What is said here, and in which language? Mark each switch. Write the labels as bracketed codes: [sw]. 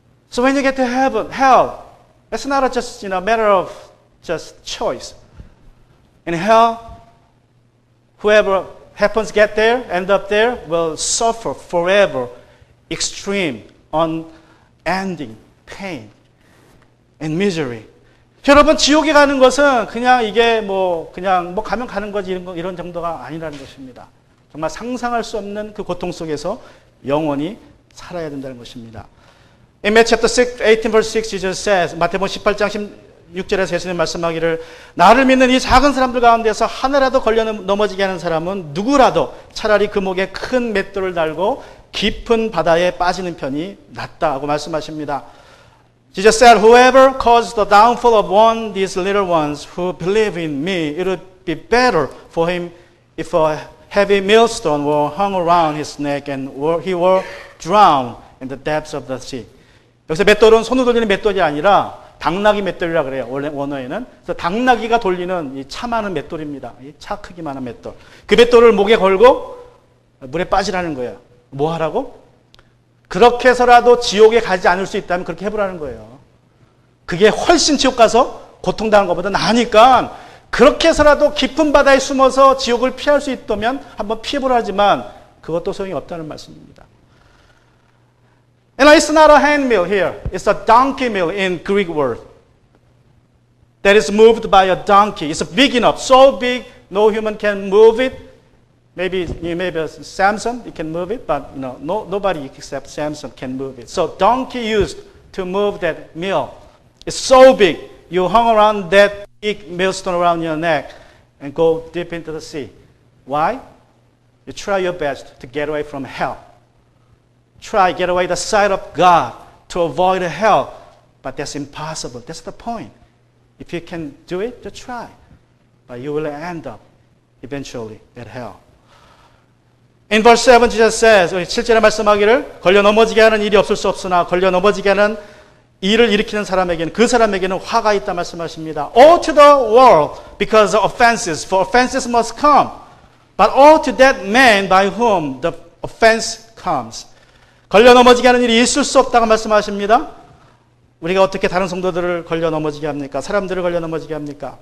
[en] So when you get to heaven, hell, it's not just matter of just choice. In hell, whoever happens to get there, end up there, will suffer forever extreme, unending pain and misery. [ko] 여러분, 지옥에 가는 것은 그냥 이게 그냥 가면 가는 거지 이런 정도가 아니라는 것입니다. 정말 상상할 수 없는 그 고통 속에서 영원히 살아야 된다는 것입니다. [en] In Matthew chapter 18 verse 6, Jesus says, [ko] 마태복음 18장 16절에서 예수님 말씀하기를 나를 믿는 이 작은 사람들 가운데서 하나라도 걸려 넘어지게 하는 사람은 누구라도 차라리 그 목에 큰 맷돌을 달고 깊은 바다에 빠지는 편이 낫다고 말씀하십니다. [en] Jesus said, whoever caused the downfall of one of these little ones who believe in me, it would be better for him if a heavy millstone were hung around his neck and he were drowned in the depths of the sea. [ko] 여기서 맷돌은 손으로 돌리는 맷돌이 아니라 당나귀 맷돌이라 그래요. 원래 원어에는. 그래서 당나귀가 돌리는 이 차 많은 맷돌입니다. 이 차 크기만한 맷돌. 그 맷돌을 목에 걸고 물에 빠지라는 거예요. 뭐 하라고? 그렇게 해서라도 지옥에 가지 않을 수 있다면 그렇게 해보라는 거예요. 그게 훨씬 지옥 가서 고통당하는 것보다 나으니까 그렇게 해서라도 깊은 바다에 숨어서 지옥을 피할 수 있다면 한번 피해보라 하지만 그것도 소용이 없다는 말씀입니다. [en] And it's not a hand mill here. It's a donkey mill in Greek word. That is moved by a donkey. It's big enough, so big no human can move it. Maybe Samson, you can move it, but nobody except Samson can move it. So donkey used to move that mill. It's so big. You hung around that big millstone around your neck and go deep into the sea. Why? You try your best to get away from hell. Try get away the sight of God to avoid hell, but that's impossible. That's the point. If you can do it, just try. But you will end up eventually at hell. In verse 7, Jesus says, [ko] 7절에 말씀하기를 걸려 넘어지게 하는 일이 없을 수 없으나 걸려 넘어지게 하는 일을 일으키는 사람에게는 그 사람에게는 화가 있다 말씀하십니다. [en] All to the world because of offenses, for offenses must come. But all to that man by whom the offense comes. [ko] 걸려 넘어지게 하는 일이 있을 수 없다고 말씀하십니다. 우리가 어떻게 다른 성도들을 걸려 넘어지게 합니까? 사람들을 걸려 넘어지게 합니까?